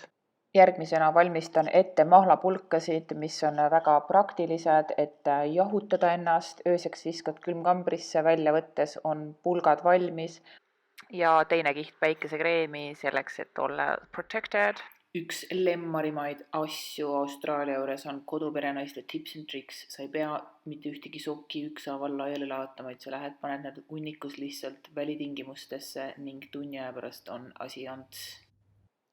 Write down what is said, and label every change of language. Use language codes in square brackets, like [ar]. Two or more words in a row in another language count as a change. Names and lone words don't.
[et] Järgmisena valmistan ette mahlapulkasid, mis on väga praktilised, et jahutada ennast. Ööseks viskad külmkambrisse, välja võttes on pulgad valmis. Ja teine kiht päikesekreemi selleks, et olla protected. Üks lemmarimaid asju Austraalia juures on koduperenaiste [en] tips and tricks. [et] Sa ei pea mitte ühtegi sokki ükshaaval laiali laotama, et sa lähed, paned need hunnikus lihtsalt välitingimustesse ning tunni aja pärast on asi ants.